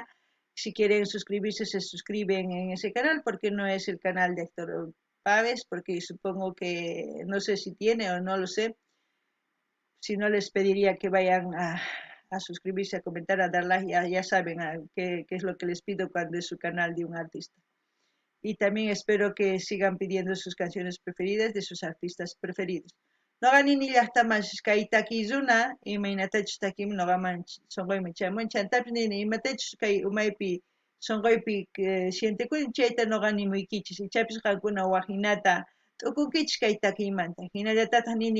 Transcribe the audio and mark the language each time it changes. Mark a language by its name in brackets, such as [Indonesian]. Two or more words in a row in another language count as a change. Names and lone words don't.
[Spanish] Si quieren suscribirse, se suscriben en ese canal porque no es el canal de Héctor Paves, porque supongo que no sé si tiene o no lo sé. Si no, les pediría que vayan a suscribirse, a comentar, a dar like, ya saben qué es lo que les pido cuando es su canal de un artista. Y también espero que sigan pidiendo sus canciones preferidas de sus artistas preferidos. [Quechua] Noqanini llaqtamanchis kay takiyuna imaynatachus takim noqaman sonqoyman chamun chantapis nini imatachus kay umaypi sonqoypi sientikuni chayta noqa nimuykichis ichapis qankuna waqinata t'ukunkichis kay takiymanta hinallatataq nini